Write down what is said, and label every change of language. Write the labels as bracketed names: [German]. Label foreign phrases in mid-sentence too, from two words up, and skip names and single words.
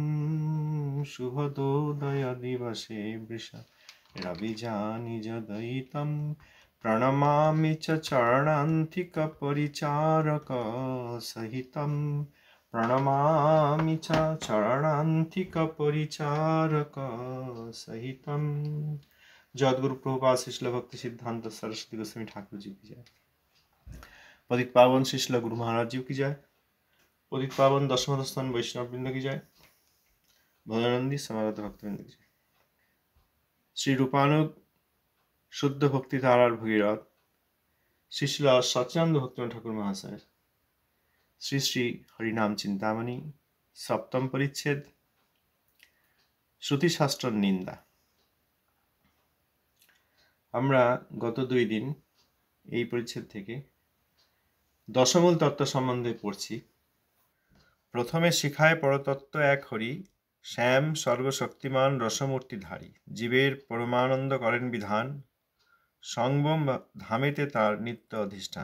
[Sanskrit] শুভদোদয় দিবসে বৃষ রবিজানি যদয়িতম প্রণমামি চ চরণান্তিক পরিচারক সহিতম প্রণমামি চ চরণান্তিক পরিচারক সহিতম। [Hindi] जगद्गुरु प्रभुपाद श्रील भक्ति सिद्धांत सरस्वती गोस्वामी ठाकुर जी की जय। पतित पावन श्रील गुरु महाराज जी की जय। पतित पावन दशमस्थान वैष्णव वृंद की जय। भजनंदी समागत भक्तवृंद की जय। श्री रूपानुग शुद्ध भक्ति धारार भगीरथ श्रील सच्चिदानंद भक्तवृंद ठाकुर महाशय श्री श्री हरिनाम चिंतामणि सप्तम परिच्छेद श्रुति शास्त्र निंदा। [Bangla] আমরা গত 2 দিন এই পরিচ্ছেদ থেকে দশমূল তত্ত্ব সম্বন্ধে পড়ছি। প্রথমে শিখায় পরতত্ত্ব এক হরি শ্যাম সর্বশক্তিমান রসমূর্তিধারী জীবের পরমানন্দ করেন বিধান সংবম ধামেতে তার নিত্য অধিষ্ঠান।